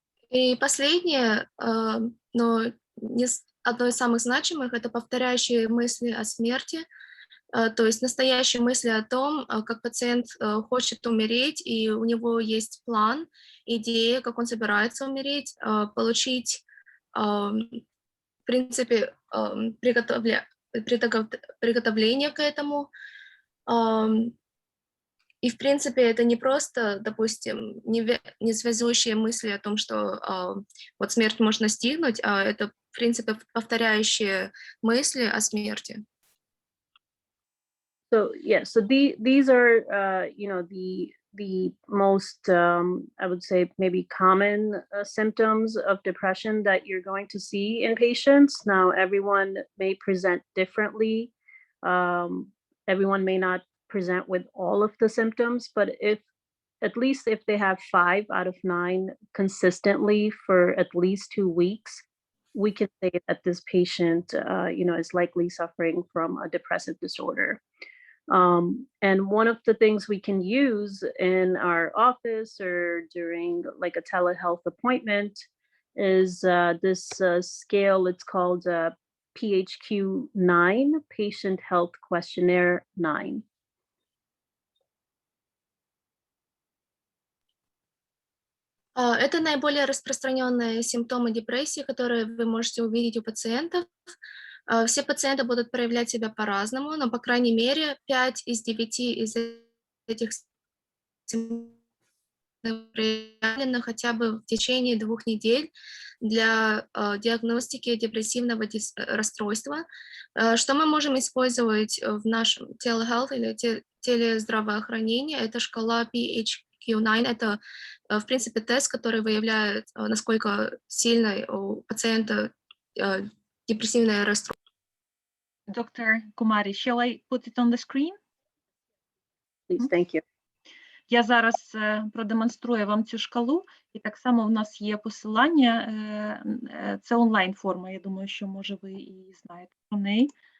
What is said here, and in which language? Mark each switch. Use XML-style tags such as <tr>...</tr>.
<ru>И последнее, но одно из самых значимых, это повторяющие мысли о смерти, то есть настоящие мысли о том, как пациент хочет умереть, и у него есть план, идея, как он собирается умереть, получить, в принципе, приготовление к этому. И, в принципе, это не просто, допустим, не связующие мысли о том, что вот смерть может настигнуть, а это, в принципе, повторяющие мысли о смерти.</ru> <en>So yeah, so these are the most I would say maybe common symptoms of depression that you're going to see in patients. Now, everyone may present differently. Everyone may not present with all of the symptoms, but at least if they have 5 out of 9 consistently for at least 2 weeks, we can say that this patient is likely suffering from a depressive disorder. And one of the things we can use in our office or during like a telehealth appointment is this scale. It's called PHQ-9, Patient Health Questionnaire 9.</en> <ru>Это наиболее распространенные симптомы депрессии, которые вы можете увидеть у пациентов. Все пациенты будут проявлять себя по-разному, но, по крайней мере, 5 из 9 из этих симптомов проявлены хотя бы в течение 2 недель для диагностики депрессивного расстройства. Что мы можем использовать в нашем telehealth или телездравоохранении? Это шкала PHQ-9. Это, в принципе, тест, который выявляет, насколько сильно у пациента депрессивное расстройство.</ru> <en>Dr. Kumari, shall I put it on the screen? Please, thank you.</en> <uk>Я зараз продемонструю вам цю шкалу, і так само в нас є посилання, це онлайн-форма, я думаю, що, може, ви і знаєте про неї.</uk>